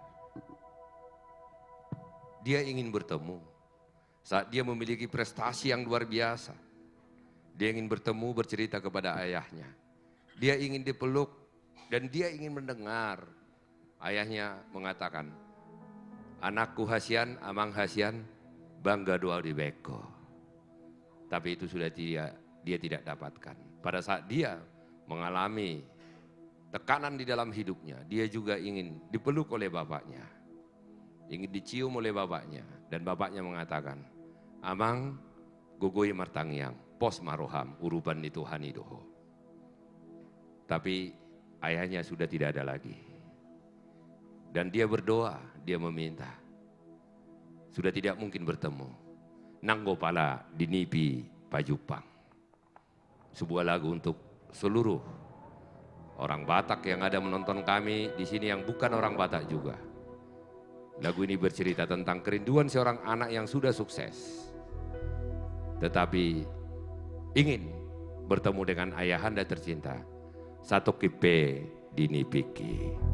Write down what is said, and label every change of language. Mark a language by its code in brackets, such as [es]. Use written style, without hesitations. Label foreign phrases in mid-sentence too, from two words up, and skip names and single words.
[id] Dia ingin bertemu saat dia memiliki prestasi yang luar biasa. Dia ingin bertemu, bercerita kepada ayahnya. Dia ingin dipeluk dan dia ingin mendengar ayahnya mengatakan, [bbc] anakku hasian, amang hasian, bangga doa di beko. [id] Tapi itu sudah dia tidak dapatkan. Pada saat dia mengalami tekanan di dalam hidupnya, dia juga ingin dipeluk oleh bapaknya. Ingin dicium oleh bapaknya. Dan bapaknya mengatakan, [bbc] amang gogoi martangiang, pos maroham, uruban di Tuhan idoho. [id] Tapi ayahnya sudah tidak ada lagi. Dan dia berdoa, dia meminta. Sudah tidak mungkin bertemu. [bbc] Nanggo pala dinipi pajupang. [id] Sebuah lagu untuk seluruh orang Batak yang ada menonton kami di sini yang bukan orang Batak juga. Lagu ini bercerita tentang kerinduan seorang anak yang sudah sukses. Tetapi ingin bertemu dengan ayahanda tercinta, Satu Kipe Dini Piki.